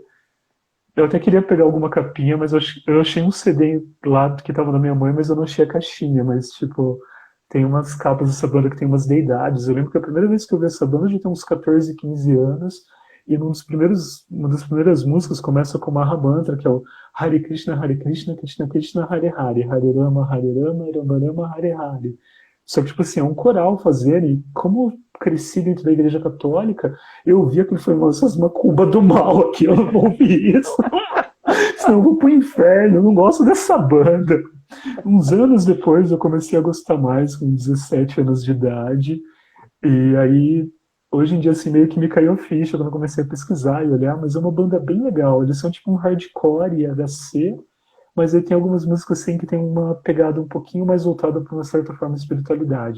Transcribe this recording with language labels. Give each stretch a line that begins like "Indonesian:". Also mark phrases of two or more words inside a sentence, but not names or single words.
Portuguese: Eu até queria pegar alguma capinha, mas eu achei um CD lá que tava na minha mãe, mas eu não achei a caixinha. Mas, tipo, tem umas capas dessa banda que tem umas deidades. Eu lembro que a primeira vez que eu vi essa banda, eu já tinha uns 14, 15 anos. E uma das primeiras músicas começa com Maha Mantra, que é o Hare Krishna, Krishna Krishna, Hare Hare, Hare Rama, Rama Rama, Hare Hare. Só que, tipo assim, é um coral fazer, e como eu cresci dentro da igreja católica, eu via que foi essas macumba do mal aqui, eu não vou ouvir isso. Senão eu vou pro inferno, eu não gosto dessa banda. Uns anos depois eu comecei a gostar mais, com 17 anos de idade, e aí, hoje em dia, assim, meio que me caiu a ficha quando eu comecei a pesquisar e olhar, mas é uma banda bem legal, eles são tipo um hardcore e HC, mas aí tem algumas músicas assim que tem uma pegada um pouquinho mais voltada para uma certa forma de espiritualidade.